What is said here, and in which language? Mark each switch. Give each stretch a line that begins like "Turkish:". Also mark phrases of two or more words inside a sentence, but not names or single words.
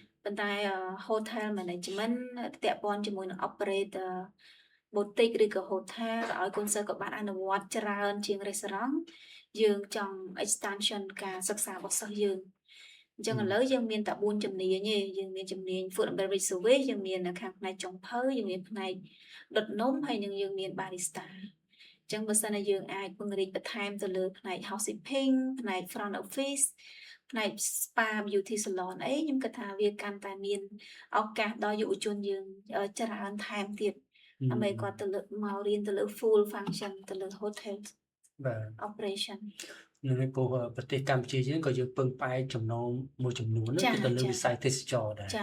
Khmer: ប៉ុន្តែ
English: hotel management
Khmer: ពាក់ព័ន្ធជាមួយនឹង
English: operate boutique
Khmer: ឬក៏ hotel ឲ្យកូនសិស្សក៏បានអនុវត្តច្រើនជាង restaurant យើងចង់ extension ការសិ ក្សារបស់សិស្សយើងអញ្ចឹងឥឡូវយើងមានតែ4ជំនាញទេយើងមានជំនាញ
English: food and beverage service
Khmer: យើងមាននៅខាងផ្នែកចុងភៅយើងមានផ្នែកដុតនំហើយនឹងយើងមាន barista អញ្ចឹងបើសិនជាយើងអាចពង្រីកបន្ថែមទៅលើផ្នែក housekeeping ផ្នែក
English: front office
Khmer: ផ្នែក
English: spa beauty salon
Khmer: អីខ្ញុំគិតថាវាកាន់តែមានឱកាសដល់យុវជនយើងច្រើនថែមទៀតដើម្បីគាត់ទៅលើមករៀនទៅលើ
English: full function
Khmer: ទៅលើ hotel បាទ operation នៅព្រោះប្រទេសកម្ពុជាយើងក៏យើងពឹងផ្អែកចំណូលមួយចំនួនហ្នឹងគឺទៅលើវិស័យទេសចរដែរ